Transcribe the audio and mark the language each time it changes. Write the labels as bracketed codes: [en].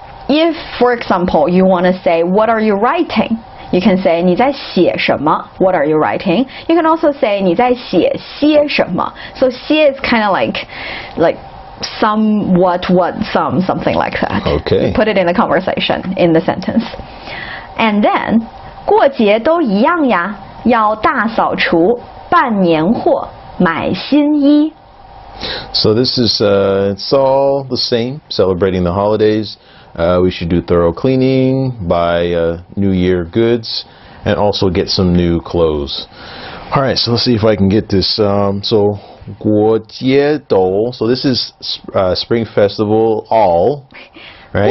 [en] If, for example, you want to say, what are you writing? You can say [zh] 你在写什么? [en] What are you writing? You can also say [zh] 你在写些什么? [en] So 些 is kind of like some, what, some, something like that. Okay. You put it in the conversation, in the sentence. And then [zh] 过节都一样呀，要大扫除，办年货，买新衣。 [en] So this is it's all the same, celebrating the holidays. We should do thorough cleaning, buy New Year goods, and also get some new clothes. All right, so let's see if I can get this. So [zh] 过节都 [en] so this is Spring Festival all, right?